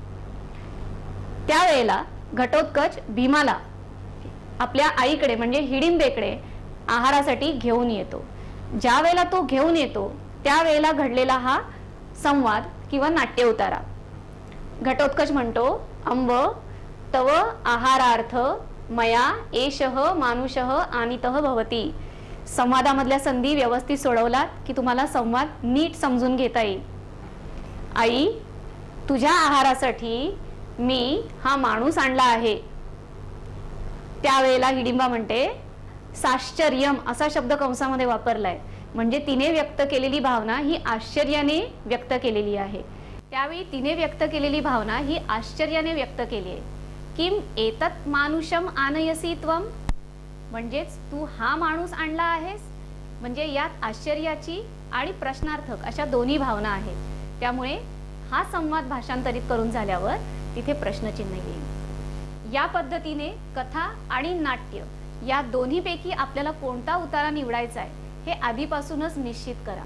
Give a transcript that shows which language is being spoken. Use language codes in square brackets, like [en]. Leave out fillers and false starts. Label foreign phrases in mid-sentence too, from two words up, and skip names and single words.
[mr] त्यावेळेला घटोत्कच भीमाला आपल्या आईकडे म्हणजे हिडिंबेकडे आहारासाठी घेऊन येतो. ज्या वेळेला तो घेऊन येतो त्यावेळेला घडलेला हा संवाद किंवा नाट्य उतारा. घटोत्कच म्हणतो, [sa] अंब तव आहारार्थ मया एषः मानुषः आनितः भवती. [mr] संवादामधल्या संधी व्यवस्थित सोडवलात की तुम्हाला संवाद नीट समजून घेता येईल. आई, तुझ्या आहारासाठी मी हा माणूस आणला आहे. त्यावेळेला हिडिंबा म्हणते, साश्चर्यम असा शब्द कंसामध्ये वापरलाय, म्हणजे तिने व्यक्त केलेली भावना ही आश्चर्याने व्यक्त केलेली आहे. त्यावेळी तिने व्यक्त केलेली भावना ही आश्चर्याने व्यक्त केली आहे. [sa] किम एतत् मानुषम आनयसी त्वम, [mr] म्हणजेच तू हा माणूस आणला आहेस. म्हणजे यात आश्चर्याची आणि प्रश्नार्थक अशा दोन्ही भावना आहेत. त्यामुळे हा संवाद भाषांतरित करून झाल्यावर तिथे प्रश्नचिन्ह येईल. या पद्धतीने कथा आणि नाट्य या दोन्हीपैकी आपल्याला कोणता उतारा निवडायचा आहे हे आधीपासूनच निश्चित करा.